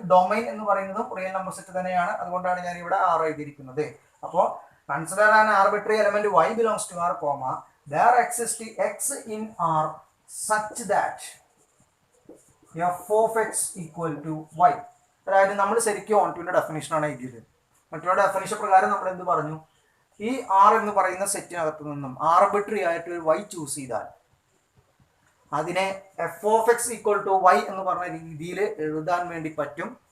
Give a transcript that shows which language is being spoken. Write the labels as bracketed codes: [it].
[ml] Domain എന്ന് പറയുന്നതും real number set തന്നെയാണ്. അതുകൊണ്ടാണ് ഞാൻ ഇവിടെ R എഴുതിയിരിക്കുന്നത്. [en] അപ്പോൾ consider an arbitrary element y belongs to R, there exist x in R such that f of x equal to y. [ml] അതായത് നമ്മൾ ശരിക്കും ഓൺ ടുവിന്റെ ഡെഫിനേഷൻ ആണ് എഴുതിയത്. മറ്റുള്ള ഡെഫിനേഷൻ പ്രകാരം നമ്മൾ എന്ത് പറഞ്ഞു? ഈ R എന്ന് പറയുന്ന സെറ്റിനകത്ത് നിന്നും ആർബിട്രറി ആയിട്ട് ഒരു y ചൂസ് ചെയ്താൽ അതിനെ [en] f of x equal to y [ml] എന്ന് പറഞ്ഞ രീതിയിൽ എഴുതാൻ വേണ്ടി പറ്റും.